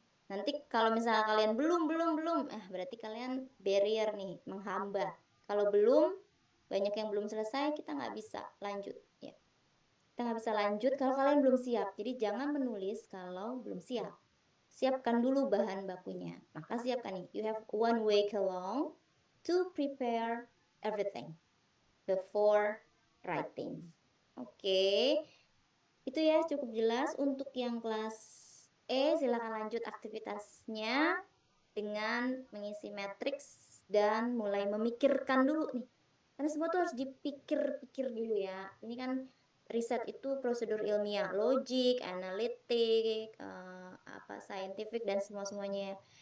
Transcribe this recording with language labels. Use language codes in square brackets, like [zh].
[id] Nanti kalau misalnya kalian belum, berarti kalian barrier nih, menghambat. Kalau belum, banyak yang belum selesai, kita nggak bisa lanjut ya. Kita nggak bisa lanjut kalau kalian belum siap. Jadi jangan menulis kalau belum siap. Siapkan dulu bahan bakunya. Maka siapkan nih. [en] You have 1 week long to prepare everything before writing. [id] Oke. Itu ya cukup jelas. Untuk yang kelas E silakan lanjut aktivitasnya dengan mengisi matriks dan mulai memikirkan dulu nih. Karena semua tuh harus dipikir-pikir dulu ya. Ini kan riset itu prosedur ilmiah, logik, analitik, scientific dan semuanya.